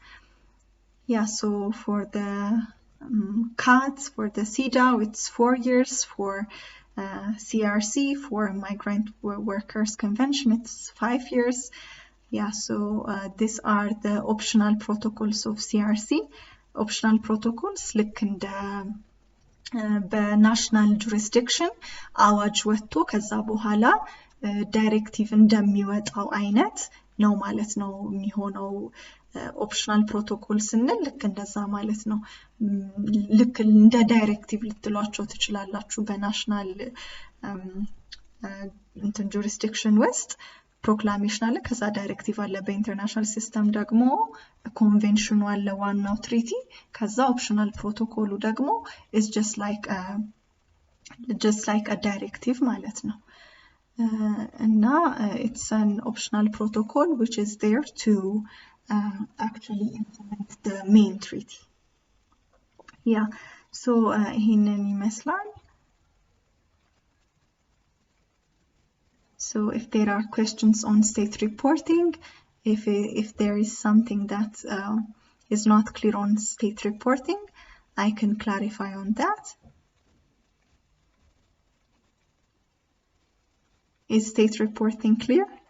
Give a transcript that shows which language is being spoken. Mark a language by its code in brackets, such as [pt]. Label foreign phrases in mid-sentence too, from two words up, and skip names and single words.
[en] Yeah, so for the CATS, for the CEDAW, it's 4 years. For CRC, for Migrant Workers Convention, it's 5 years. Yeah, so these are the optional protocols of CRC. Optional protocols [am] ልክ እንደ [en] national jurisdiction [am] አዋጅ ወጥቶ ከዛ በኋላ ዳይሬክቲቭ እንደሚወጣው አይነት ነው ማለት ነው የሚሆነው። [en] optional protocol [am] ስንል ልክ እንደዛ ማለት ነው። ልክ እንደ ዳይሬክቲቭ ልትሏቸው ትችላላችሁ። በናሽናል ጁሪስዲክሽን ውስጥ ፕሮክላሜሽን አለ፣ ከዛ ዳይሬክቲቭ አለ። [en] international system [am] ደግሞ ኮንቬንሽኑ አለ፣ ዋናው ትሪቲ። ከዛ [en] optional protocol [am] ደግሞ [en] is just like a directive [am] ማለት ነው። እና [en] it's an optional protocol which is there to actually implement the main treaty. Yeah, so [am] ይሄንን ይመስላል። [en] So if there are questions on state reporting, if there is something that is not clear on state reporting, I can clarify on that. Is state reporting clear?